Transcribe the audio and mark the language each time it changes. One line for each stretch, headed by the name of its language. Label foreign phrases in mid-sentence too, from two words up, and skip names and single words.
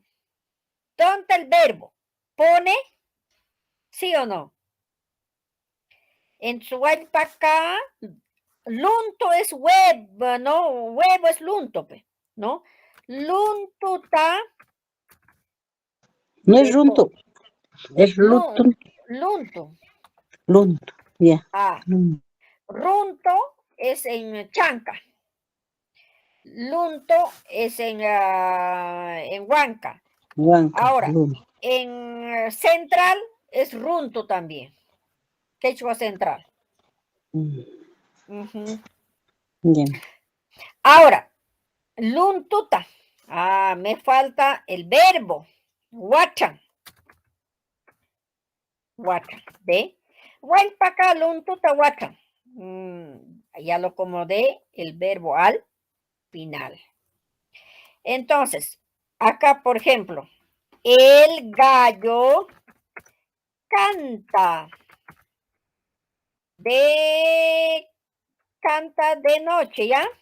Spanish: ¿Dónde está el verbo? ¿Pone? ¿Sí o no? En su guaypa K, lunto es huevo, ¿no? Huevo es lunto, ¿no? Luntuta. No es runto, es Lunto. lunto. Lunto, ya. Runto es en chanca. Lunto es en Huanca. Huanca, Ahora, lunto. en central es runto también. Quechua central. Ujú. Bien. Ahora, luntuta. Me falta el verbo.
Quechua: Huachan. Huachan. ¿Ve? Huaypaca, luntuta, huachan.
Spanish: Ya lo acomodé el verbo al final. Entonces, acá, por ejemplo, el gallo canta de noche, ¿ya?